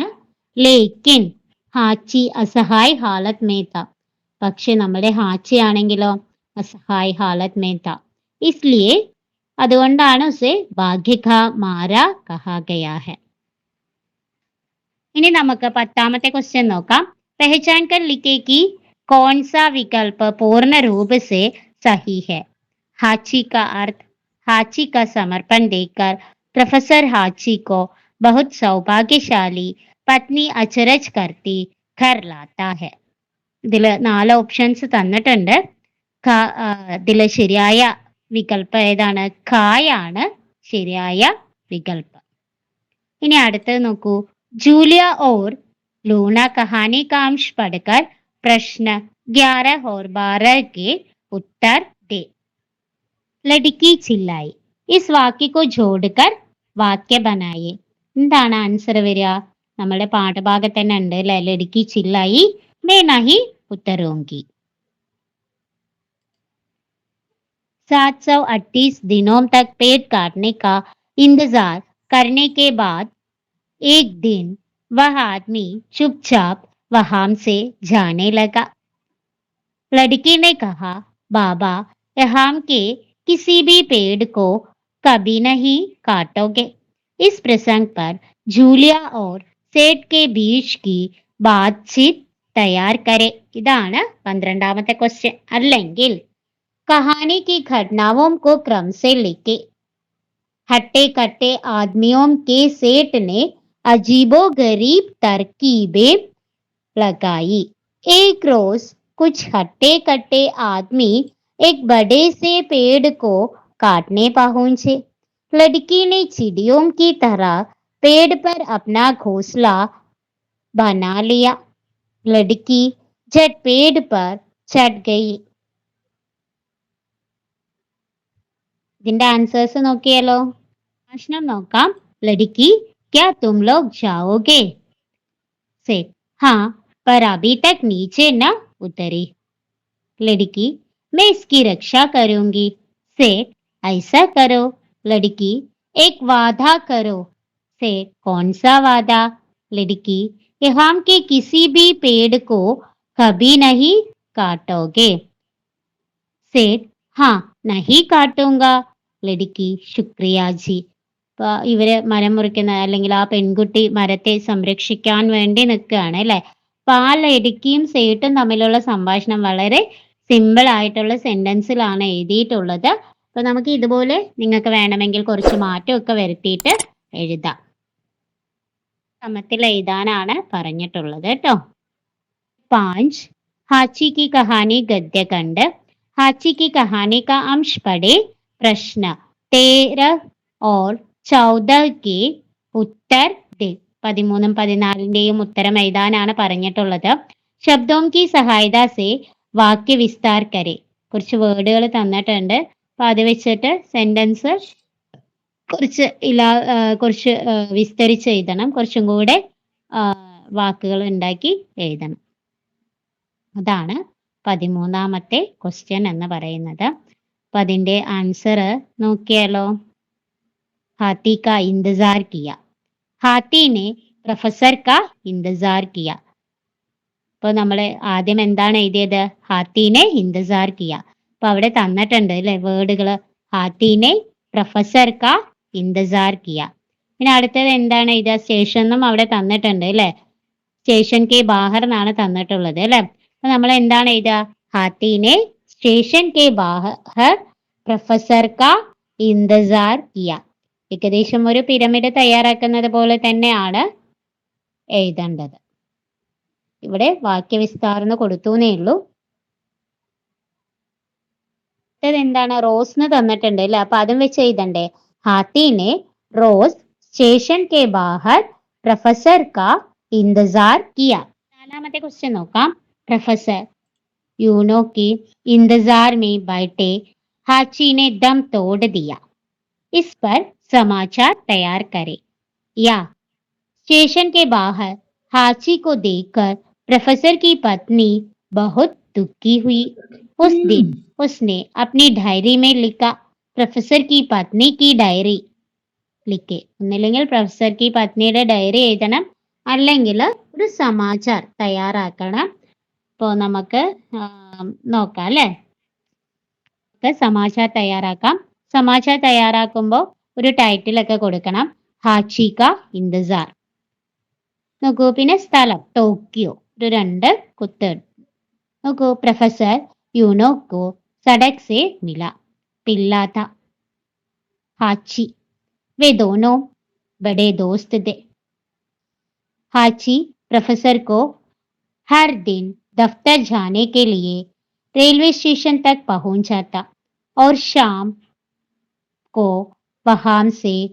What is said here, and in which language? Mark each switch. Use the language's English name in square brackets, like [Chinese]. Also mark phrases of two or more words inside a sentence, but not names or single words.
[Hindi] लेकिन हाची असहाय हालत में था. [Malayalam] പക്ഷെ നമ്മുടെ ഹാച്ചി ആണെങ്കിലോ [Hindi] असहाय हालत में था. इसलिए അതുകൊണ്ടാണ് उसे भाग्य का मारा कहा गया है. [Malayalam] ഇനി നമുക്ക് 10ാമത്തെ ക്വസ്റ്റ്യൻ നോക്കാം. [Hindi] पहचान कर लिखे कि कौन सा विकल्प पूर्ण रूप से सही है. हाची का अर्थ हाची का समर्पण देकर प्रोफेसर हाची को बहुत सौभाग्यशाली पत्नी अचरज करती घर लाता है. [Malayalam] ഇതിൽ 4 ഓപ്ഷൻസ് തന്നിട്ടുണ്ട്. ഇതിൽ ശരിയായ വികല്പം ഏതാണ്? ഖായാണ് ശരിയായ വികല്പം. ഇനി അടുത്തത് നോക്കൂ. [Hindi] जूलिया और लूना कहानी का अंश पढ़कर प्रश्न 11 और 12 के उत्तर दे. लड़की चिल्लाई. इस वाक्य को जोड़कर वाक्य बनाइए. [Malayalam] എന്താണ് ആൻസർ വരിക? നമ്മുടെ പാഠഭാഗത്ത് തന്നെ ഉണ്ട് അല്ലെ. [Hindi] ലड़की चिल्लाई मैं नहीं उतरूंगी. 738 दिनों तक पेड़ काटने का इंतजार करने के बाद एक दिन वह आदमी चुपचाप वहां से जाने लगा. लड़की ने कहा, बाबा यहाँ के किसी भी पेड़ को कभी नहीं काटोगे. इस प्रसंग पर जूलिया और सेठ के बीच की बातचीत तैयार करें. [Malayalam] ഇതാണ് 12ാമത്തെ ക്വസ്റ്റ്യൻ. അല്ലെങ്കിൽ [Hindi] कहानी की घटनाओं को क्रम से लिखे. हट्टे कट्टे आदमियों के सेठ ने अजीबो गरीब तरकीबें लगाई. एक रोज कुछ हट्टे कट्टे आदमी एक बड़े से पेड़ को काटने पहुंचे. लड़की ने चिड़ियों की तरह पेड़ पर अपना घोंसला बना लिया. लड़की झट पेड़ पर चढ़ गई. [Malayalam] ഇതിന്റെ ആൻസേഴ്സ് നോക്കിയാലോ. പ്രശ്നം നോക്കാം. [Hindi] लड़की क्या तुम लोग जाओगे? सेठ हाँ, पर अभी तक नीचे न उतरी. लड़की मैं इसकी रक्षा करूंगी. सेठ ऐसा करो. लड़की एक वादा करो. सेठ कौन सा वादा? लड़की यहाँ के किसी भी पेड़ को कभी नहीं काटोगे. सेठ हाँ नहीं काटूंगा. लड़की शुक्रिया जी. [Malayalam] ഇവര് മരം മുറിക്കുന്ന അല്ലെങ്കിൽ ആ പെൺകുട്ടി മരത്തെ സംരക്ഷിക്കാൻ വേണ്ടി നിൽക്കുകയാണ് അല്ലെ. അപ്പൊ ആ ലടുക്കിയും സേട്ടും തമ്മിലുള്ള സംഭാഷണം വളരെ സിമ്പിൾ ആയിട്ടുള്ള സെന്റൻസിലാണ് എഴുതിയിട്ടുള്ളത്. അപ്പൊ നമുക്ക് ഇതുപോലെ നിങ്ങൾക്ക് വേണമെങ്കിൽ കുറച്ച് മാറ്റമൊക്കെ വരുത്തിയിട്ട് എഴുതാം. ക്രമത്തിൽ എഴുതാനാണ് പറഞ്ഞിട്ടുള്ളത് കേട്ടോ. [Hindi] 5 हाची की कहानी गद्य खंड. हाची की कहानी का अंश पढ़े. प्रश्न 13 और 14 के उत्तर दे. [Malayalam] 13ഉം 14ന്റെയും ഉത്തരം എഴുതാനാണ് പറഞ്ഞിട്ടുള്ളത്. [Hindi] ശബ്ദോം की सहायता से वाक्य विस्तार करे. [Malayalam] കുറച്ച് വേർഡുകൾ തന്നിട്ടുണ്ട്. അപ്പൊ അത് വെച്ചിട്ട് സെന്റൻസ് കുറച്ച് വിസ്തരിച്ച് എഴുതണം. കുറച്ചും കൂടെ വാക്കുകൾ ഉണ്ടാക്കി എഴുതണം. അതാണ് 13ാമത്തെ ക്വസ്റ്റ്യൻ എന്ന് പറയുന്നത്. അപ്പൊ അതിന്റെ ആൻസർ നോക്കിയാലോ. [Hindi] हाथी का इंतजार किया. हाथी ने प्रोफेसर का इंतजार किया. [Malayalam] അപ്പൊ നമ്മൾ ആദ്യം എന്താണ് എഴുതിയത്? [Hindi] हाथी ने इंतज़ार किया. [Malayalam] അപ്പൊ അവിടെ തന്നിട്ടുണ്ട് അല്ലെ വേർഡുകൾ. [Hindi] हाथी ने, प्रोफेसर का इंतजार किया. [Malayalam] പിന്നെ അടുത്തത് എന്താണ് ഇത് സ്റ്റേഷൻ എന്നും അവിടെ തന്നിട്ടുണ്ട് അല്ലേ [Hindi] स्टेशन के बाहर [Malayalam] എന്നാണ് തന്നിട്ടുള്ളത് അല്ലേ അപ്പൊ നമ്മൾ എന്താണ് എഴുതുക [Hindi] हाथी ने स्टेशन के बाहर प्रोफेसर का इंतजार किया [Malayalam] ഏകദേശം ഒരു പിരമിഡ് തയ്യാറാക്കുന്നത് പോലെ തന്നെയാണ് എഴുതേണ്ടത് ഇവിടെ വാക്യവിസ്താരം കൊടുത്തുന്നേ ഉള്ളൂ എന്താണ് റോസ് തന്നിട്ടുണ്ട് അല്ലെ അപ്പൊ അതും വെച്ച് എഴുതണ്ടേ [Hindi] हाथी ने रोज़ स्टेशन के बाहर प्रोफेसर का इंतजार किया [Malayalam] നാലാമത്തെ ക്വസ്റ്റ്യൻ [Hindi] നോക്കാം പ്രൊഫസർ यूनो की इंतजार में बैठे हाची ने दम तोड़ दिया इस पर समाचार तैयार करें या स्टेशन के बाहर हाची को देखकर प्रोफेसर की पत्नी बहुत दुखी हुई उस दिन उसने अपनी डायरी में लिखा प्रोफेसर की पत्नी की डायरी लिखे [Malayalam] ഒന്നില്ലെങ്കിൽ പ്രൊഫസർക്ക് ഈ പത്നിയുടെ ഡയറി എഴുതണം അല്ലെങ്കിൽ ഒരു സമാചാർ തയ്യാറാക്കണം അപ്പോൾ നമുക്ക് നോക്കാം അല്ലേ സമാചാർ തയ്യാറാക്കാം സമാചാർ തയ്യാറാക്കുമ്പോൾ ഒരു ടൈറ്റിൽ ഒക്കെ കൊടുക്കണം [Hindi] हाची का इंतजार [Malayalam] നോക്കൂ പിന്നെ സ്ഥലം ടോക്കിയോ ഒരു 2 കുത്ത് നോക്കൂ [Hindi] പ്രൊഫസർ यूनो को सड़क से मिला पिल्ला था हाची वे दोनों बड़े दोस्त थे हाची प्रोफेसर को हर दिन दफ्तर जाने के लिए रेलवे स्टेशन तक पहुंच जाता और शाम को वहां से